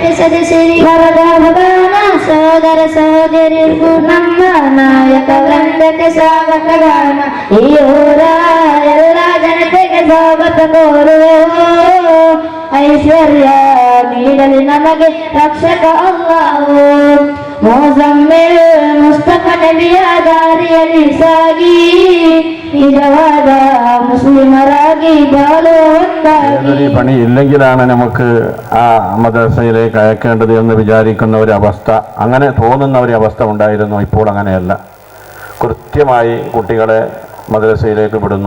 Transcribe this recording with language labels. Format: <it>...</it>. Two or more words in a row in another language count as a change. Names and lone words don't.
<kn>ಸದಸ್ಯರಿಗೆ ಮರಹಬಗಾನ ಸೋದರ ಸಹೋದರಿಗೂ ನಮ್ಮ ನಾಯಕ ವೃಂದಕ್ಕೆ ಸ್ವಾಗತ ಗಾನ ಈ ಊರ ಎಲ್ಲ ಜನತೆಗೆ ಸ್ವಾಗತ ಕೋರುವೆವು ಐಶ್ವರ್ಯ ನೀಡಲಿ ನಮಗೆ ರಕ್ಷಕ ಅಲ್ಲಾಹು ಮೊಜಮ್ಮಿಲ್ ಮುಸ್ತಫ ನಬಿಯ ದಾರಿಯಲ್ಲಿ ಸಾಗಿ ನಿಜವಾದ ಮುಸ್ಲಿಮರಾಗಿ</kn> <ml>ഏതൊരു പണി ഇല്ലെങ്കിലാണ് നമുക്ക് ആ മദ്രസയിലേക്ക് അയക്കേണ്ടത് എന്ന് വിചാരിക്കുന്ന ഒരു അവസ്ഥ, അങ്ങനെ തോന്നുന്ന ഒരു അവസ്ഥ ഉണ്ടായിരുന്നു. ഇപ്പോൾ അങ്ങനെയല്ല. കൃത്യമായി കുട്ടികളെ മദ്രസയിലേക്ക് വിടുന്നു.</ml>